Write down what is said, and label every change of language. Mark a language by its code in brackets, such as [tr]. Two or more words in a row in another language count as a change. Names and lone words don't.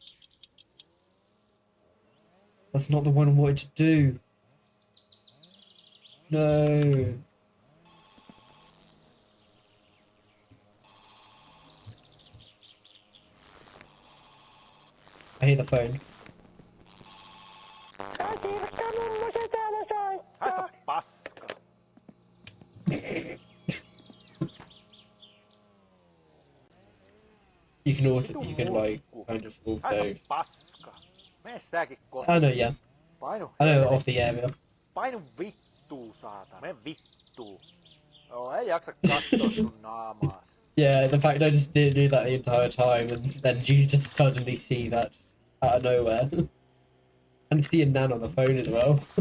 [en] That's not the one I wanted to do. No. I hear the phone. [fi] Haista paska. [en] You can also, you can like, kind of also... [fi] Haista paska. Mene säkin kotiin. [en] I know, yeah. [fi] Painu [en] I know [fi] helvetti. [en] off the area. [fi] Painu vittuu saatana. Mene vittuu. Joo, ei jaksa kattoo sun naamaas. [en] Yeah, the fact I just didn't do that the entire time, and then you just suddenly see that out of nowhere. And see a nan on the phone as well.